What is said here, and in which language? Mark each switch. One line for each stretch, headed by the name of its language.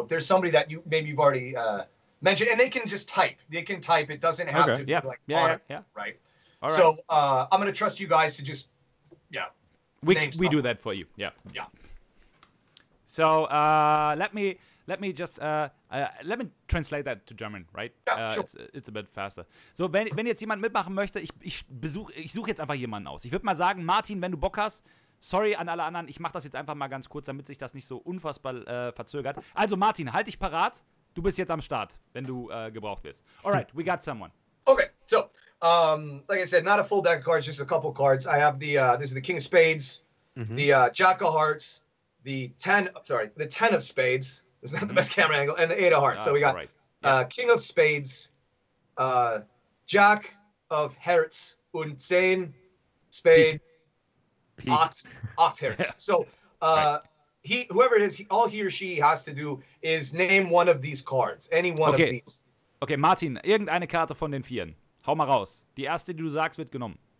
English: If there's somebody that you've already mentioned, and they can just type. They can type. It doesn't have to be like on it, right? All right. So I'm going to trust you guys to just, we do that for you. Yeah. Yeah. So let me just let me translate that to German, right? Ja, sure. It's a bit faster.
German: So, wenn jetzt jemand mitmachen möchte, ich suche jetzt einfach jemanden aus. Ich würde mal sagen, Martin, wenn du Bock hast, sorry an alle anderen, ich mache das jetzt einfach mal ganz kurz, damit sich das nicht so unfassbar verzögert. Also Martin, halt dich parat. Du bist jetzt am Start, wenn du gebraucht wirst.
English: Alright, we got someone. Okay, so like I said, not a full deck of cards, just a couple cards. I have this is the King of Spades, the Jack of Hearts, the 10 of Spades. It's not the best camera angle, and the 8 of Hearts. So we got King of Spades, Jack of Hearts, und 10 Spade, 8 Hearts. So whoever it is, all he or she has to do is name one of these cards, any one of these.
German: Okay, Martin, irgendeine Karte von den vieren. Hau mal raus. Die erste, die du sagst, wird genommen.